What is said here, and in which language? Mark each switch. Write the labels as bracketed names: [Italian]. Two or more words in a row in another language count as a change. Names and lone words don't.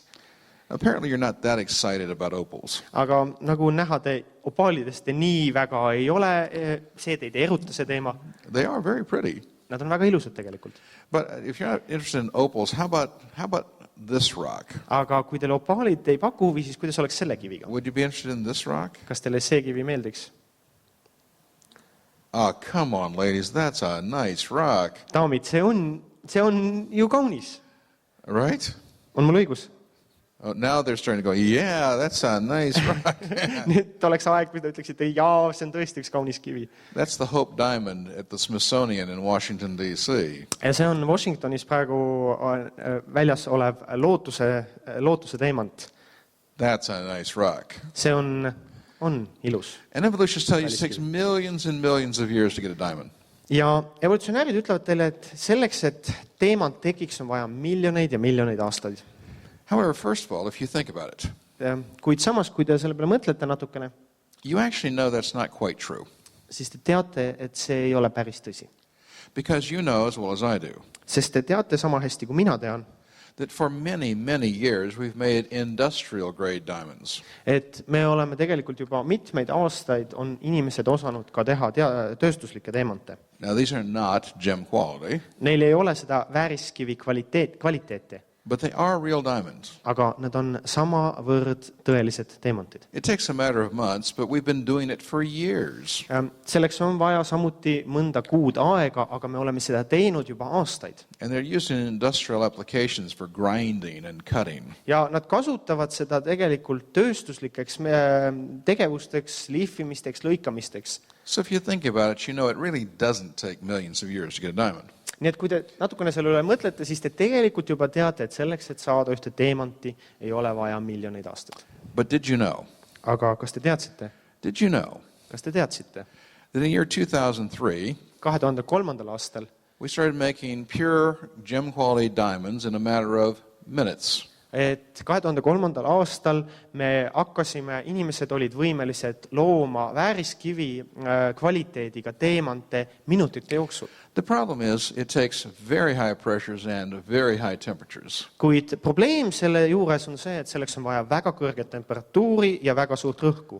[English] Apparently you're not that excited about opals. [Estonian] Aga nagu näha, te opaalidest te nii väga ei ole, see teid ei eruta see teema. [English] They are very pretty. [Estonian] Nad on väga ilusad tegelikult. [English] But if you're not interested in opals, how about this rock? [Estonian] Aga kui teile opaalid ei paku huvi, siis kuidas oleks selle kiviga? [English] Would you be interested in this rock? [Estonian] Kas teile see kivi meeldiks? [English] Oh, come on, ladies. That's a nice rock. [Estonian] Daamid, see on ju kaunis. [English] Right? [Estonian] On mul õigus? [English] Oh, now they're starting to go, yeah, that's a nice rock. [Estonian] Nüüd oleks aeg, kui te ütleksite, jaa, see on tõesti üks kaunis kivi. [English] That's the Hope Diamond at the Smithsonian in Washington, D.C. [Estonian] Ja see on Washingtonis praegu väljas olev lootuse teemant. [English] That's a nice rock. [Estonian] See on ilus. [English] And evolutionists tell you it takes millions and millions of years to get a diamond. [Estonian] Ja evolutsionäärid ütlevad teile, et selleks, et teemant tekiks, on vaja miljoneid ja miljoneid aastaid. [English] However, first of all, if you think about it, [Estonian] Kuid samas, kui te selle peale mõtlete natukene, [English] you actually know that's not quite true. [Estonian] siis te teate, et see ei ole päris tõsi. [English] Because you know as well as I do [Estonian] Sest te teate sama hästi, kui mina tean, [English] that for many, many years we've made industrial grade diamonds. [Estonian] et me oleme tegelikult juba mitmeid aastaid on inimesed osanud ka teha tööstuslikke teemante. [English] Now, these are not gem quality, [Estonian] Neil ei ole seda vääriskivi kvaliteeti, [English] but they are real diamonds. [Estonian] aga nad on samavõrd tõelised teemantid. [English] It takes a matter of months, but we've been doing it for years. [Estonian] Selleks on vaja samuti mõnda kuud aega, aga me oleme seda teinud juba aastaid. [English] And they're used in industrial applications for grinding and cutting. [Estonian] Ja nad kasutavad seda tegelikult tööstuslikeks tegevusteks, lihvimisteks, lõikamisteks. [English] So if you think about it, you know it really doesn't take millions of years to get a diamond. [Estonian] Nii et kui te natukene selle üle mõtlete, siis te tegelikult juba teate, et selleks, et saada ühte teemanti, ei ole vaja miljoneid aastaid. [English] But did you know? [Estonian] Aga kas te teadsite? [English] Did you know [Estonian] Kas te teadsite? [English] that in year 2003, [Estonian] 2003. aastal [English] we started making pure gem quality diamonds in a matter of minutes? [Estonian] et 2003. aastal me hakkasime, inimesed olid võimelised looma vääriskivi kvaliteediga teemante minutite jooksul. The problem is it takes very high pressures and very high temperatures. Kuid probleem selle juures on see, et selleks on vaja väga kõrget temperatuuri ja väga suurt rõhku.